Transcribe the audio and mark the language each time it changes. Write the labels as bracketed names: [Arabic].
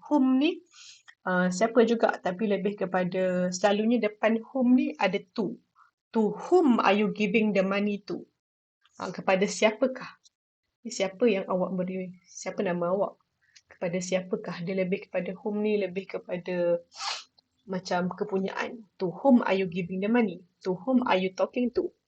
[Malay] Whom ni siapa juga, tapi lebih kepada selalunya depan whom ni ada to. [English] To whom are you giving the money to? [Malay] Kepada siapakah? Siapa yang awak beri? Siapa nama awak? Kepada siapakah? Dia lebih kepada whom ni, lebih kepada macam kepunyaan. [English] To whom are you giving the money? To whom are you talking to?